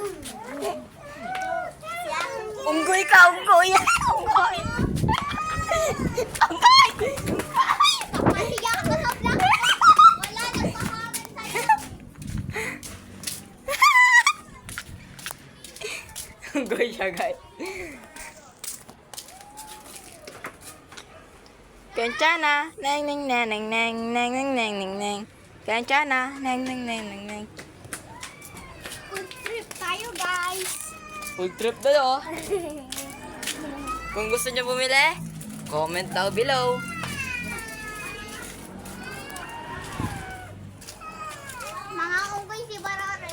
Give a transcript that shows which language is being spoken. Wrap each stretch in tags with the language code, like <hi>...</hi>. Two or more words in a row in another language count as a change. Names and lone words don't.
<tl>Unggoy ka, unggoy. Unggoy. Ang pangit. Mahiya ka sa vlog. Wala nang pahamin sa'yo. Unggoy siya, guys. Kancana, neng neng neng neng neng neng neng neng neng neng. Kancana, neng neng neng neng neng.</tl> <en>Food trip</en> <tl>tayo guys.</tl> <en>Full trip</en> <tl>na oh. Kung gusto niyo bumili,</tl> <en>comment down below.</en> <tl>Mga unggoy si Barore.</tl>